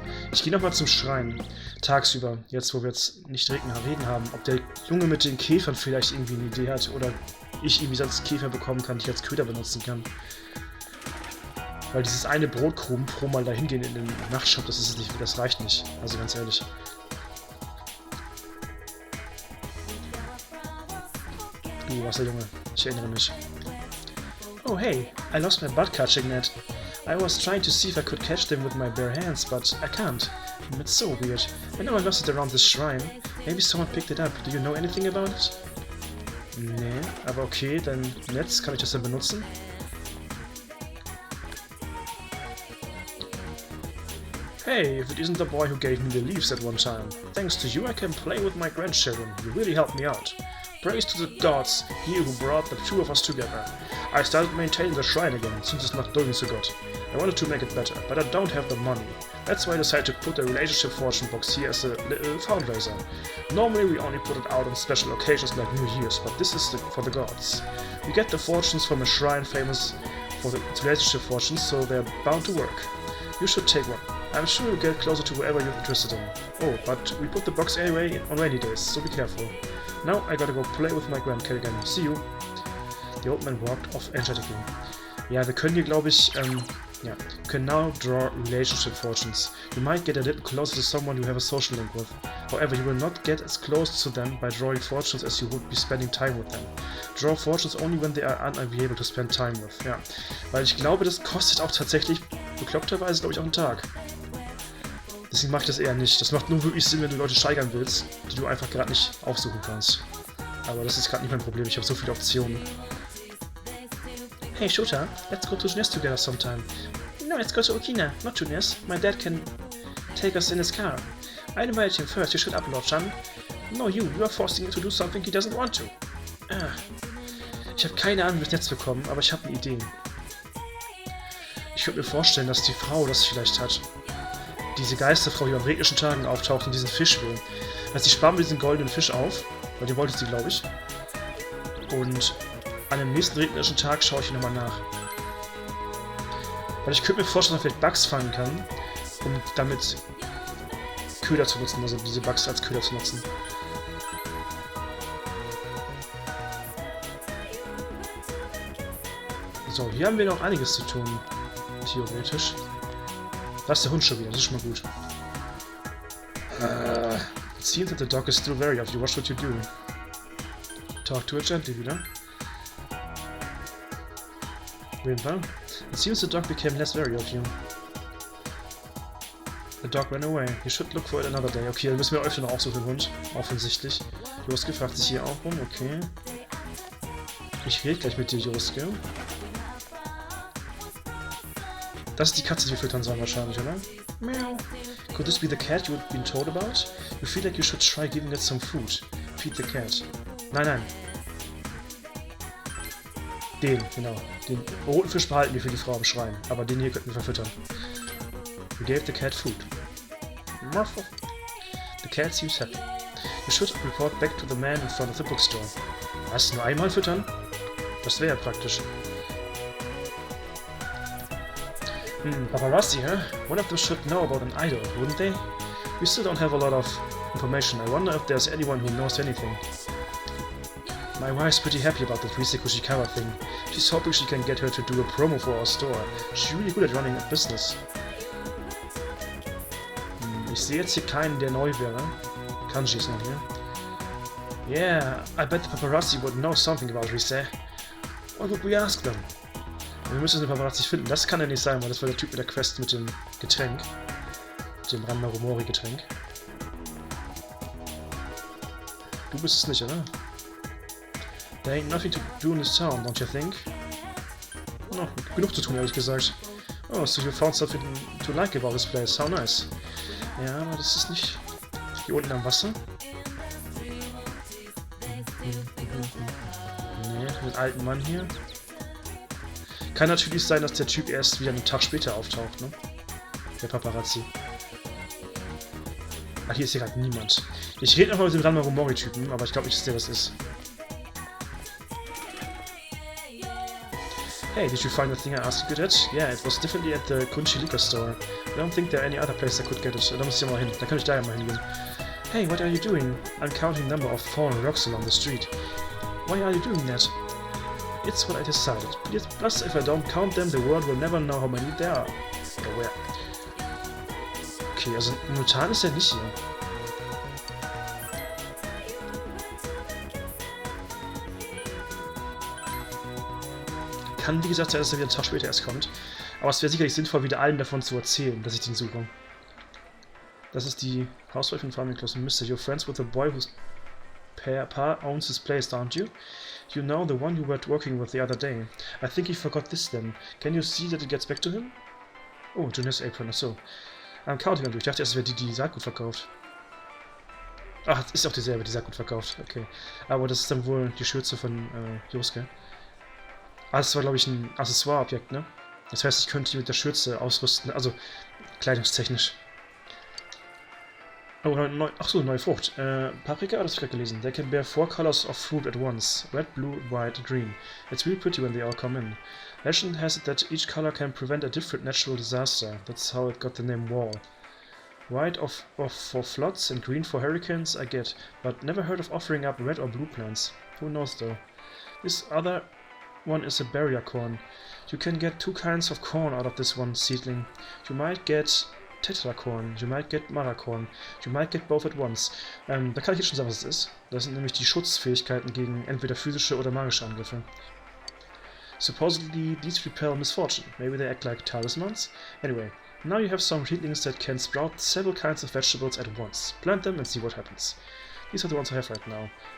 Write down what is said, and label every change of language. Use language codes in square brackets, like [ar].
[de] Ich gehe nochmal zum Schrein. Tagsüber, jetzt wo wir jetzt nicht Regen haben, ob der Junge mit den Käfern vielleicht irgendwie eine Idee hat oder ich irgendwie sonst Käfer bekommen kann, die ich als Köder benutzen kann. Weil dieses eine Brotkrumen pro Mal dahin gehen in den Nachtshop, das reicht nicht. Also ganz ehrlich. Du Wasserjunge, ich erinnere mich. [en] Oh hey, I lost my bud catching net. I was trying to see if I could catch them with my bare hands, but I can't. It's so weird. I know I lost it around this shrine. Maybe someone picked it up. Do you know anything about it? [de] Nee, aber okay, dein Netz, kann ich das dann benutzen? [en] Hey, if it isn't the boy who gave me the leaves at one time. Thanks to you I can play with my grandchildren. You really helped me out. Praise to the gods, he who brought the two of us together. I started maintaining the shrine again, since it's not doing so good. I wanted to make it better, but I don't have the money. That's why I decided to put the relationship fortune box here as a little fundraiser. Normally we only put it out on special occasions like New Year's, but this is for the gods. We get the fortunes from a shrine famous for its relationship fortunes, so they're bound to work. You should take one. I'm sure you'll get closer to whoever you're interested in. Oh, but we put the box anyway on rainy days, so be careful. Now I gotta go play with my grandkid again. See you. The old man walked off energetically. [de] Ja, wir können hier, glaube ich, [en] yeah, can now draw relationship fortunes. You might get a little closer to someone you have a social link with. However, you will not get as close to them by drawing fortunes as you would be spending time with them. Draw fortunes only when they are unable to spend time with. [de] Ja, weil ich glaube, das kostet auch tatsächlich bekloppterweise, glaube ich, auch einen Tag. Deswegen mache ich das eher nicht. Das macht nur wirklich Sinn, wenn du Leute steigern willst, die du einfach gerade nicht aufsuchen kannst. Aber das ist gerade nicht mein Problem, ich habe so viele Optionen. [en] Hey Shota, let's go to Tunis together sometime. No, let's go to Okina, not Tunis. My dad can take us in his car. I invited him first, you should upload, son. No, you are forcing him to do something he doesn't want to. Ah. [de] Ich habe keine Ahnung, wie ich das Netz bekommen, aber ich habe eine Idee. Ich könnte mir vorstellen, dass die Frau das vielleicht hat. Diese Geisterfrau, die an regnischen Tagen auftaucht und diesen Fisch will. Also sie sparen mir diesen goldenen Fisch auf, weil die wollte sie, glaube ich. Und an dem nächsten regnerischen Tag schaue ich nochmal nach. Weil ich könnte mir vorstellen, dass man vielleicht Bugs fangen kann, um damit Köder zu nutzen, also diese Bugs als Köder zu nutzen. So, hier haben wir noch einiges zu tun, theoretisch. Da ist der Hund schon wieder, das ist schon mal gut. [en] It seems that the dog is still wary of you. Watch what you do. Talk to it gently wieder. It seems the dog became less wary of you. The dog ran away. You should look for it another day. [de] Okay, dann müssen wir öfter noch aufsuchen, den Hund. Offensichtlich. Joske fragt sich hier auch rum. Okay. Ich rede gleich mit dir, Joske. Das ist die Katze, die wir füttern sollen wahrscheinlich, oder? Meow. [en] Could this be the cat you've been told about? You feel like you should try giving it some food. Feed the cat. [de] Nein, nein. Den, genau. Den roten Fisch behalten wir für die Frau am Schrein. Aber den hier könnten wir verfüttern. [en] We gave the cat food. Morpho. The cat seems happy. You should report back to the man in front of the bookstore. [de] Was? Nur einmal füttern? Das wäre ja praktisch. [en] Paparazzi, huh? One of them should know about an idol, wouldn't they? We still don't have a lot of information. I wonder if there's anyone who knows anything. My wife's pretty happy about that Riseko Shikawa thing. She's hoping she can get her to do a promo for our store. She's really good at running a business. [de] Ich sehe jetzt hier keinen, der neu wäre. Kanji ist noch hier. [en] Yeah, I bet the paparazzi would know something about Rise. What would we ask them? [de] Wir müssen den Paparazzi finden. Das kann ja nicht sein, weil das war der Typ mit der Quest mit dem Getränk. Mit dem Ranmarumori-Getränk. Du bist es nicht, oder? [en] There ain't nothing to do in this town, don't you think? [de] No, genug zu tun, ehrlich gesagt. [en] Oh, so you found something to like about this place. How nice. [de] Ja, aber das ist nicht... Hier unten am Wasser? Nee, den alten Mann hier. Kann natürlich sein, dass der Typ erst wieder einen Tag später auftaucht, ne? Der Paparazzi. Ah, hier ist ja gerade niemand. Ich rede nochmal mit dem Ranma-Rumori-Typen, aber ich glaube nicht, dass der das ist. [en] Hey, did you find the thing I asked you to get? Yeah, it was definitely at the Kunchi liquor store. I don't think there are any other place I could get it. [de] Da muss ich ja mal hin. Da kann ich da ja mal hingehen. [en] Hey, what are you doing? I'm counting the number of fallen rocks along the street. Why are you doing that? It's what I decided. Plus, if I don't count them, the world will never know how many there are. Or where. [de] Okay, also momentan ist er nicht hier. Kann, wie gesagt, sein, dass er wieder einen Tag später erst kommt. Aber es wäre sicherlich sinnvoll, wieder allen davon zu erzählen, dass ich den suche. Das ist die Housewife in Farming Close. [en] Mister, you're friends with the boy whose pa owns his place, aren't you? You know, the one you were working with the other day. I think he forgot this then. Can you see that it gets back to him? Oh, Junior's apron, achso. I'm counting on you. [de] Ich dachte erst, es wäre die, die Saatgut verkauft. Ach, ist auch dieselbe, die Saatgut verkauft. Okay. Aber das ist dann wohl die Schürze von Josuke. Ah, das war, glaube ich, ein Accessoire-Objekt, ne? Das heißt, ich könnte die mit der Schürze ausrüsten, also kleidungstechnisch. Oh, achso, neue Frucht. Paprika, das habe ich gerade gelesen. [en] They can bear 4 colors of fruit at once. Red, blue, white, green. It's really pretty when they all come in. Legend has it that each color can prevent a different natural disaster. That's how it got the name Wall. White for floods and green for hurricanes, I get. But never heard of offering up red or blue plants. Who knows though. This other one is a barrier corn. You can get 2 kinds of corn out of this one seedling. You might get Tetracorn, you might get Maracorn, you might get both at once. [de] Da kann ich jetzt schon sagen, was es ist. Das sind nämlich die Schutzfähigkeiten gegen entweder physische oder magische Angriffe. [en] Supposedly these repel misfortune. Maybe they act like talismans? Anyway, now you have some seedlings that can sprout several kinds of vegetables at once. Plant them and see what happens. These are the ones I have right now.